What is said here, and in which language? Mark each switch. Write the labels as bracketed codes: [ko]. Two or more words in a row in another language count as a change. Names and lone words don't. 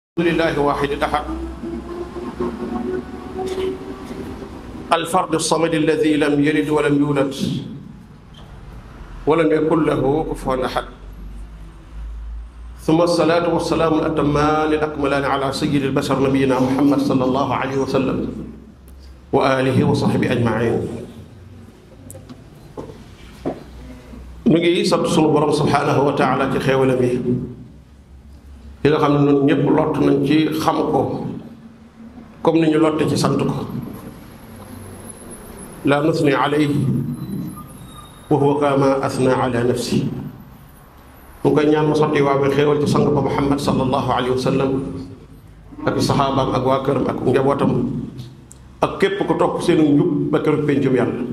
[ar] لله واحد الأحد الفرد الصمد الذي لم يلد ولم يولد ولم يكن له كفوا أحد ثم الصلاة والسلام الأتمان الأكملان على سيد البشر نبينا محمد صلى الله عليه وسلم وآله وصحبه أجمعين. [wo] نجي sant sunu borom [ar] سبحانه وتعالى [wo] ci xéewalam yi li nga xam ne ñun ñëpp lott nañ ci xam ko comme ni ñu lotte ci sant ko [ar] لا نثني عليه وهو كما أثنى على نفسه [wo] mu koy ñaan mu sotti waa bi xéewal ci sang ba Muhammad [ar] صلى الله عليه وسلم [wo] ak saxaabaam ak waa këram ak njabootam ak képp ku topp seen njub ba keroog pencum yàlla.